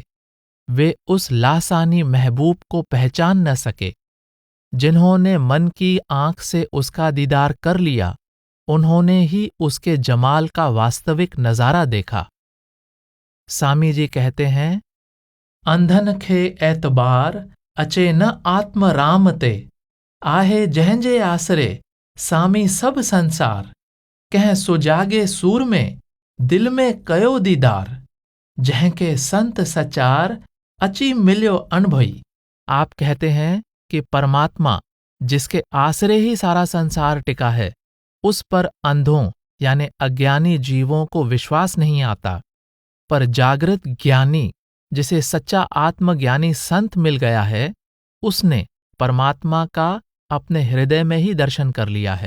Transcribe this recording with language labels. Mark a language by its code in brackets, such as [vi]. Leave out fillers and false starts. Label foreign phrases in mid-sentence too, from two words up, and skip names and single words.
[hi] वे उस लासानी महबूब को पहचान न सके। जिन्होंने मन की आंख से उसका दीदार कर लिया, उन्होंने ही उसके जमाल का वास्तविक नजारा देखा। सामी जी कहते हैं, [sd] अंधन खे एतबार अचे न आत्म राम ते, आहे जंहिंजे आसरे सामी सब संसार, कह सुजागे सूर में दिल में कयो दीदार, जंहिंखे संत सचार अची मिलियो अणभई। [hi] आप कहते हैं कि परमात्मा जिसके आसरे ही सारा संसार टिका है, उस पर अंधों यानी अज्ञानी जीवों को विश्वास नहीं आता, पर जागृत ज्ञानी जिसे सच्चा आत्मज्ञानी संत मिल गया है, उसने परमात्मा का अपने हृदय में ही दर्शन कर लिया है।